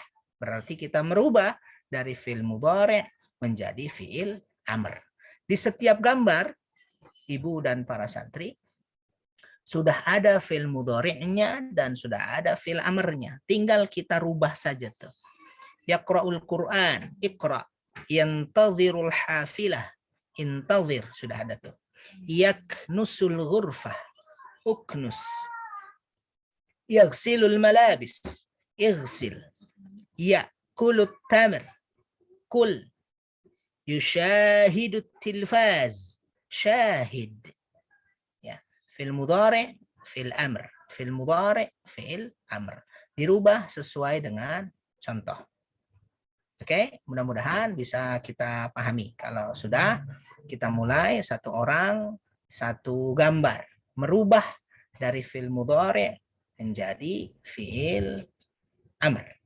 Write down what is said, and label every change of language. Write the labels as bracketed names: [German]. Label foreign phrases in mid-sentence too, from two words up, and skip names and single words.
[Indonesian] Berarti kita merubah dari [Arabic] فعل مضارع' [Indonesian] menjadi [Arabic] فعل أمر. [Indonesian] Di setiap gambar, ibu dan para santri, sudah ada fi'il mudhari'nya dan sudah ada fi'il amrnya. Tinggal kita rubah saja tuh. [Arabic] يقرأ القرآن, اقرأ ينتظر الحافلة انتظر, [Indonesian] sudah ada tuh. [Arabic] يكنس الغرفة اكنس. يغسل الملابس اغسل. يأكل التمر كل. يشاهد التلفاز شاهد. Ya, فعل مضارع فعل أمر فعل مضارع فعل أمر. [Indonesian] Dirubah sesuai dengan contoh. Oke, mudah-mudahan bisa kita pahami. Kalau sudah, kita mulai satu orang, satu gambar. Merubah dari [Arabic] فعل مضارع' [Indonesian] menjadi [Arabic] فعل أمر.